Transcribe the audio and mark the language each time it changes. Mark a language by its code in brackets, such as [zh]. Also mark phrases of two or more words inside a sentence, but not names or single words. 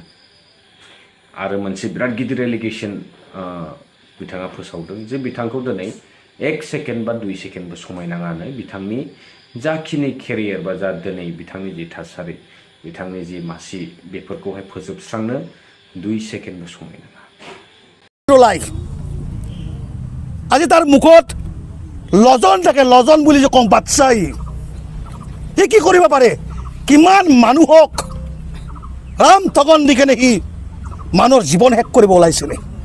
[brx] आरो मोनसे बिराद गिदिर एलिगेसन बिथाङा फोसावदों जे बिथांखौ दिनै 1 सेकेन्ड बा 2 सेकेन्डबो समाय नाङानो बिथांनि जाखिनि केरियार बा जा दिनै बिथांनि जि थासारि, बिथांनि जि मासि, बेफोरखौहाय फोजोबस्रांनो 2 सेकेन्डबो समाय नाङा। [as] আজি তাৰ মুখত লজন থাকে, লজন বুলি যে কওঁ বাচ্চাই, সি কি কৰিব পাৰে? কিমান মানুহক ৰাম ঠগন দি কেনে সি মানুহৰ জীৱন শেষ কৰিব ওলাইছিলে।